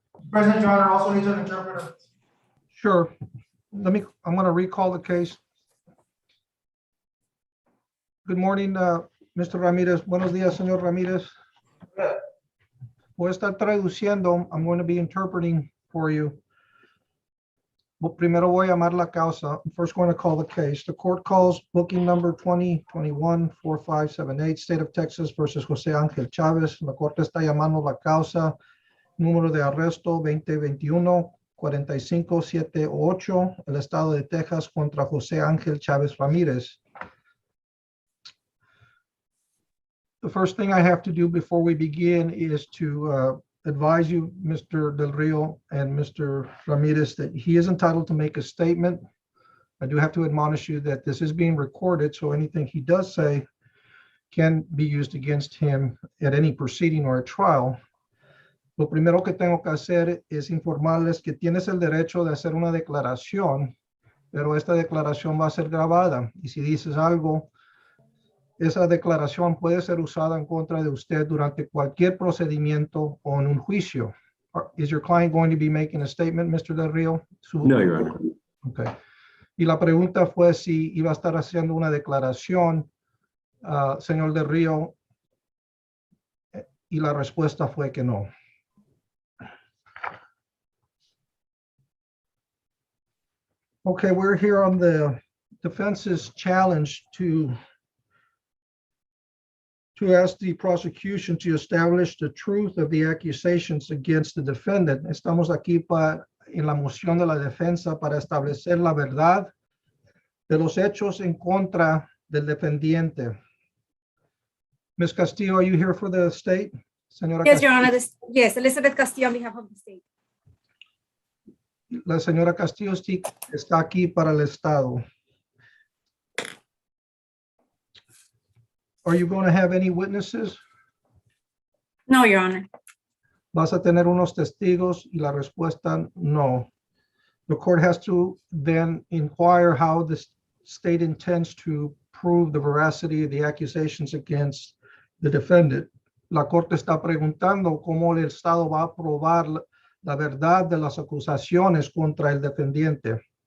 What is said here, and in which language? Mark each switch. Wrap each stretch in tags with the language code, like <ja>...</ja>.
<en>President, Your Honor, also needs an interpreter. Sure. I'm going to recall the case. Good morning, Mr. Ramirez.</en> <es>Buenos días, señor Ramirez. Voy a estar traduciendo.</es> <en>I'm going to be interpreting for you.</en> <es>Primero voy a llamar la causa.</es> <en>I'm first going to call the case. The court calls booking number 2021-4578, State of Texas versus José Ángel Chávez.</en> <es>La corte está llamando la causa. Número de arresto 2021-4578, el estado de Texas contra José Ángel Chávez Ramírez.</es> <en>The first thing I have to do before we begin is to advise you, Mr. Del Rio and Mr. Ramirez, that he is entitled to make a statement. I do have to admonish you that this is being recorded, so anything he does say can be used against him at any proceeding or a trial.</en> <es>Lo primero que tengo que hacer es informarles que tienes el derecho de hacer una declaración, pero esta declaración va a ser grabada. Y si dices algo, esa declaración puede ser usada en contra de usted durante cualquier procedimiento o en un juicio.</es> <en>Is your client going to be making a statement, Mr. Del Rio? No, Your Honor. Ok.</en> <es>Y la pregunta fue si iba a estar haciendo una declaración, señor Del Río, y la respuesta fue que no.</es> <en>Okay, we're here on the defense's challenge to ask the prosecution to establish the truth of the accusations against the defendant.</en> <es>Estamos aquí en la moción de la defensa para establecer la verdad de los hechos en contra del defendiente.</es> <en>Ms. Castillo, are you here for the state?</en> <es>Señora</es> <en>Yes, Your</en> <es>Castillo,</es> <en>Honor. Yes, Elizabeth Castillo on behalf of the state.</en> <es>la señora Castillo está aquí para el estado.</es> <en>Are you going to have any witnesses? No, Your Honor.</en> <es>¿Vas a tener unos testigos? Y la respuesta, no.</es> <en>The court has to then inquire how the state intends to prove the veracity of the accusations against the defendant.</en> <es>La corte está preguntando cómo el Estado va a probar la verdad de las acusaciones contra el defendiente.</es>